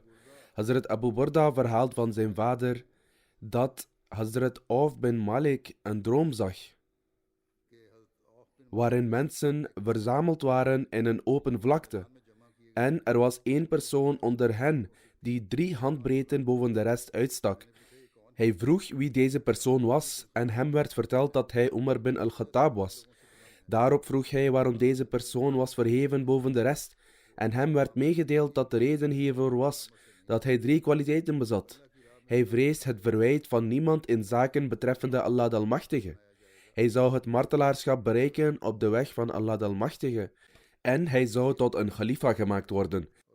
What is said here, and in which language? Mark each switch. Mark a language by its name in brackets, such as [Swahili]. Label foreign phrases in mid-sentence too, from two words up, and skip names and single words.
[Dutch] Hazrat Abu Burda verhaalt van zijn vader dat Hazrat Auf bin Malik een droom zag, waarin mensen verzameld waren in een open vlakte. En er was één persoon onder hen die 3 handbreedten boven de rest uitstak. Hij vroeg wie deze persoon was en hem werd verteld dat hij Umar bin al-Khattab was. Daarop vroeg hij waarom deze persoon was verheven boven de rest en hem werd meegedeeld dat de reden hiervoor was dat hij 3 kwaliteiten bezat. Hij vreest het verwijt van niemand in zaken betreffende Allah de Almachtige. Hij zou het martelaarschap bereiken op de weg van Allah de Almachtige en hij zou tot een khalifa gemaakt worden.